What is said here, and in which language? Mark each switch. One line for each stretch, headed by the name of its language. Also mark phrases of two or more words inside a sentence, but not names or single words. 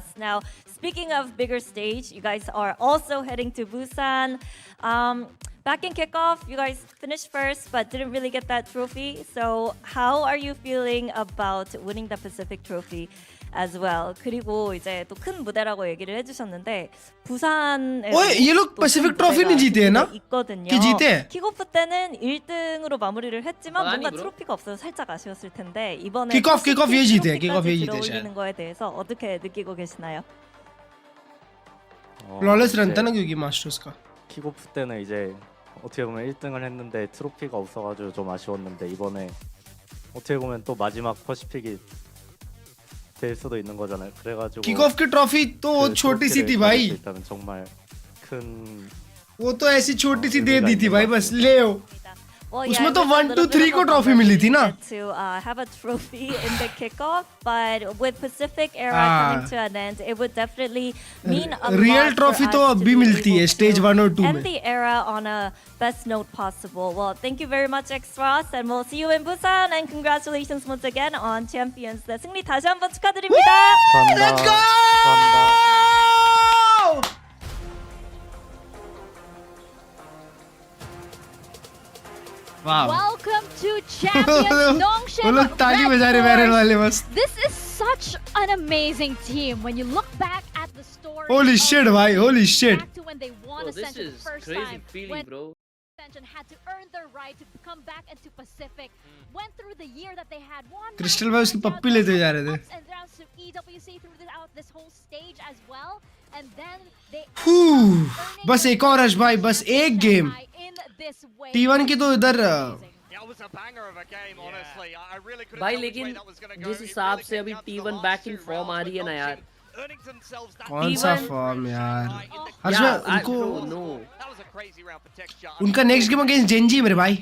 English: Now, speaking of bigger stage, you guys are also heading to Busan. Back in kickoff, you guys finished first but didn't really get that trophy. So how are you feeling about winning the Pacific Trophy as well?
Korean: 그리고 이제 또 큰 무대라고 얘기를 해주셨는데 부산에
Hindi: ओए ये लोग पैसिफिक ट्रॉफी नहीं जीते हैं ना?
Korean: 있거든요.
Hindi: कि जीते हैं?
Korean: 킥오프 때는 1등으로 마무리를 했지만 아니, 뭔가 브로. 트로피가 없어서 살짝 아쉬웠을 텐데 이번에
Hindi: 킥오프 ये जीते हैं, 킥오프 ये
Korean: 트로피까지
Hindi: जीते हैं
Korean: 들어올리는 거에 대해서 어떻게 느끼고 계시나요?
English: flawless run
Korean: 이제
Hindi: था ना क्योंकि मास्टर्स का।
Korean: 킥오프 때는 이제 어떻게 보면 1등을 했는데 트로피가 없어가지고 좀 아쉬웠는데 이번에 어떻게 보면 또 마지막 퍼시픽이 될 수도 있는 거잖아요. 그래가지고
Hindi: किक ऑफ की ट्रॉफी तो
Korean: 그
Hindi: छोटी सी
Korean: 트로피를
Hindi: थी
Korean: 받을
Hindi: भाई।
Korean: 수 있다는 정말 큰
Hindi: वो तो ऐसी छोटी सी दे दी थी भाई बस ले आओ।
English: Well,
Hindi: उसमें
English: it
Hindi: तो
English: was a
Hindi: 1, 2,
English: little bit
Hindi: 3
English: of
Hindi: को
English: a
Hindi: ट्रॉफी
English: bummer
Hindi: मिली
English: we
Hindi: थी ना।
English: didn't get to have a trophy in the kickoff, but with Pacific era coming to an end, it would definitely mean a
Hindi: रियल
English: lot
Hindi: ट्रॉफी
English: for
Hindi: तो
English: us
Hindi: अब
English: to
Hindi: भी
English: be
Hindi: मिलती है
English: able
Hindi: स्टेज
English: to
Hindi: 1 और 2
English: end
Hindi: में।
English: the era on a best note possible. Well, thank you very much, X-Frost, and we'll see you in Busan. And congratulations once again on Champions.
Korean: 네, 승리 다시 한번 축하드립니다.
English: Let's go! Wow. Welcome to Champions Nongshim.
Hindi: वो लोग ताली बजा रहे वायरल वाले बस।
English: This is such an amazing team. When you look back at the story. Holy shit भाई, holy shit. Back to when they won Bro, this Ascension the is first crazy time. feeling, When bro. Ascension had to earn their right to come back into Pacific. Went through the year that they had won.
Hindi: क्रिस्टल भाई उसकी पप्पी लेते जा रहे थे।
English: Ups and downs to EWC throughout this whole stage as well. And then they
Hindi: बस एक और रश भाई, बस एक गेम। T1 की तो इधर भाई लेकिन जिस हिसाब से अभी T1
English: back in form
Hindi: आ रही है ना यार, कौन सा फॉर्म यार? हर्ष भाई उनको उनका
English: next game against
Hindi: जेंजी मेरे भाई।